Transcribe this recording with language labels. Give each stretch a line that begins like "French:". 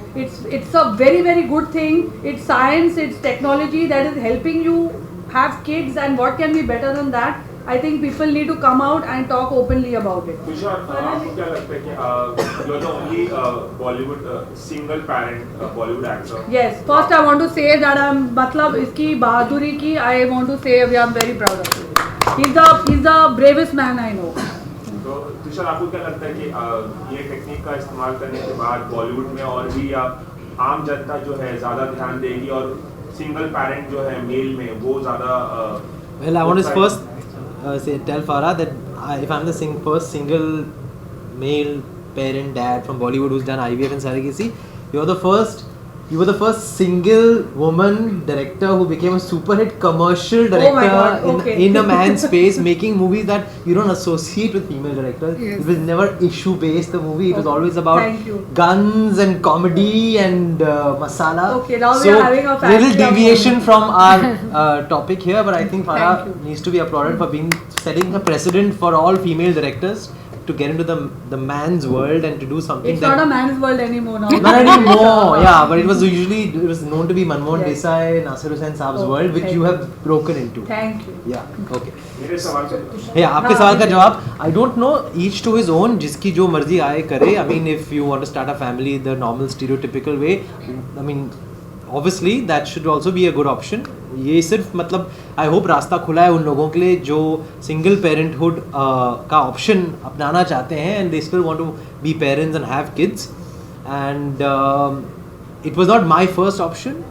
English: It's a very very good thing. It's science, it's technology that is helping you have kids, and what can be better than that. I think people need to come out and talk openly about it.
Hindi: Tushar, आपको क्या लगता है कि
English: you're the only Bollywood single parent Bollywood actor? Yes, first I want to say that
Hindi: मतलब इसकी बहादुरी की
English: I want to say we are very proud of him. He's the bravest man I know.
Hindi: तो तुषार, आपको क्या लगता है कि ये टेक्निक का इस्तेमाल करने के बाद बॉलीवुड में और भी या आम जनता जो है ज़्यादा ध्यान देगी और सिंगल पेरेंट जो है मेल में वो ज़्यादा
English: Well, I want to first tell Farah that if I'm the first single male parent dad from Bollywood who's done IVF and surrogacy, you were the first single woman director who became a super hit commercial director in a man's space, making movies that you don't associate with female directors. Yes. It was never issue based, the movie. It was always about guns and comedy and masala. Okay, now we are having a family little deviation from our topic here, but I think Farah needs to be applauded for setting a precedent for all female directors to get into the man's world and to do something. It's not a man's world anymore now. Not anymore, yeah, but it was known to be Manmohan Desai, Nasir Hussain Saab's world, which you have broken into. Thank you. Yeah, okay.
Hindi: मेरे सवाल से Yeah, आपके सवाल का जवाब,
English: I don't know, each to his own,
Hindi: जिसकी जो मर्जी आए करे.
English: I mean, if you want to start a family the normal stereotypical way, I mean, obviously that should also be a good option.
Hindi: ये सिर्फ मतलब
English: I hope
Hindi: रास्ता खुला है उन लोगों के लिए जो सिंगल पेरेंटहुड का ऑप्शन अपनाना चाहते हैं
English: And they still want to be parents and have kids. And it was not my first option.